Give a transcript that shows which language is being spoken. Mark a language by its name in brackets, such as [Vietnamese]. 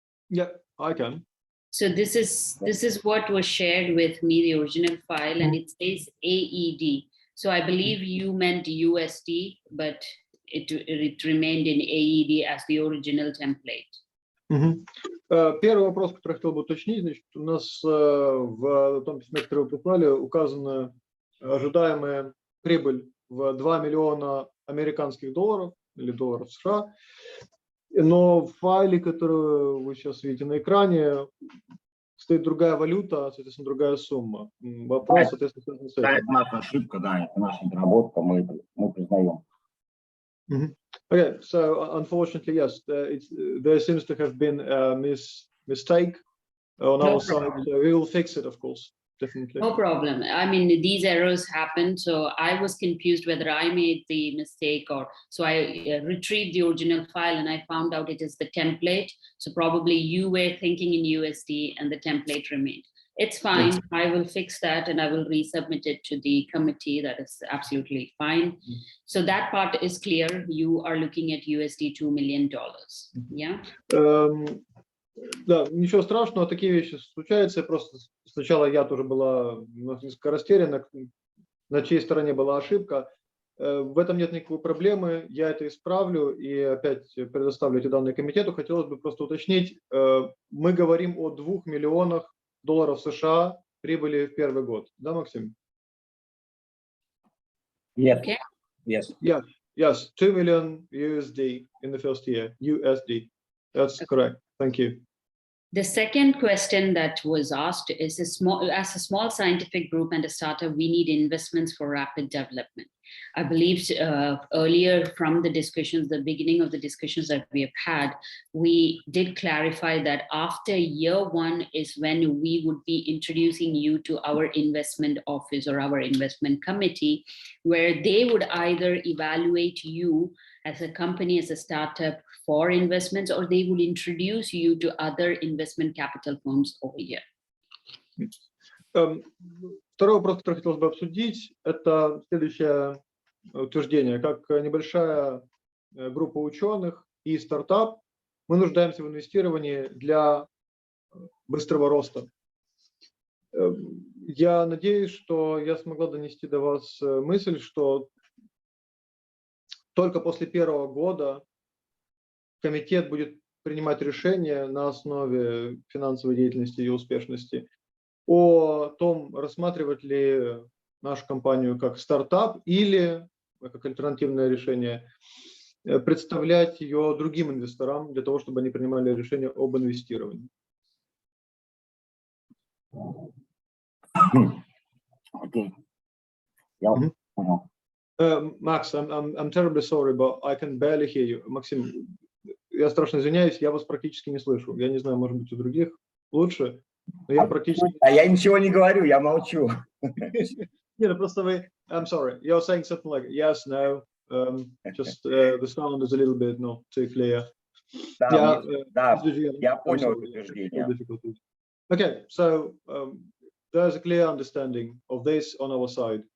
[English] Yeah, I can. So this is what was shared with me, the original file, and it says AED. So I believe you meant USD, but it remained in AED as the original template. [Russian] Первый вопрос, который я хотел бы уточнить, значит, у нас в том письме, которое вы прислали, указана ожидаемая прибыль в 2 миллиона американских долларов или долларов США. Но в файле, который вы сейчас видите на экране, стоит другая валюта, соответственно, другая сумма. Вопрос, соответственно, с этим. Да, это наша ошибка, да, это наша недоработка, мы признаем. [English] Okay, so unfortunately, yes, there seems to have been a mistake on our side. So we will fix it, of course. Definitely. No problem. I mean, these errors happen. So I was confused whether I made the mistake or so I retrieved the original file and I found out it is the template. So probably you were thinking in USD and the template remained. It's fine. Yes. I will fix that and I will resubmit it to the committee. That is absolutely fine. So that part is clear. You are looking at USD $2 million. Yeah. [Russian] Да, ничего страшного, такие вещи случаются. Просто сначала я тоже была несколько растеряна, на чьей стороне была ошибка. В этом нет никакой проблемы, я это исправлю и опять предоставлю эти данные комитету. Хотелось бы просто уточнить, мы говорим о 2 миллионах долларов США прибыли в первый год. Да, Максим? [English] Yes. Okay. Yes. Yeah. Yes, 2 million USD in the first year. USD. That's correct. Thank you. The second question that was asked is as a small scientific group and a startup, we need investments for rapid development. I believe earlier from the discussions, the beginning of the discussions that we have had, we did clarify that after year 1 is when we would be introducing you to our investment office or our investment committee, where they would either evaluate you as a company, as a startup for investments, or they will introduce you to other investment capital firms over here. [Russian] Второй вопрос, который хотелось бы обсудить, это следующее утверждение. Как небольшая группа ученых и стартап, мы нуждаемся в инвестировании для быстрого роста. Я надеюсь, что я смогла донести до вас мысль, что только после первого года комитет будет принимать решения на основе финансовой деятельности и успешности о том, рассматривать ли нашу компанию как стартап или как альтернативное решение, представлять ее другим инвесторам для того, чтобы они принимали решение об инвестировании. Окей. [English] Max, I'm terribly sorry, but I can barely hear you. [Russian] Максим, я страшно извиняюсь, я вас практически не слышу. Я не знаю, может быть, у других лучше, но я практически... А я ничего не говорю, я молчу. Нет, просто вы... [English] I'm sorry, you're saying something like yes, no, just the sound is a little bit not too clear. [Russian] Да, я понял утверждение. [English] Okay, so there's a clear understanding of this on our side.